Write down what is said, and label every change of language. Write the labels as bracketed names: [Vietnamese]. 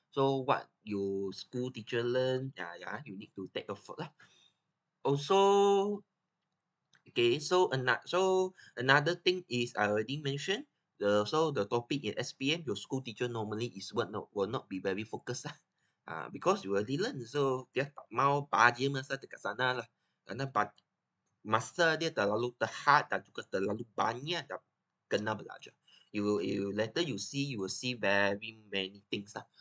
[English] So what your school teacher learn, you need to take effort lah. Also, okay, so another thing is I already mentioned the topic in SPM, your school teacher normally will not be very focused lah. Because you already learn, [Malay] so dia tak mau baja masa dekat sana lah. Kerana masa dia terlalu terhad dan juga terlalu banyak dah kena belajar. [English] Later you will see very many things lah.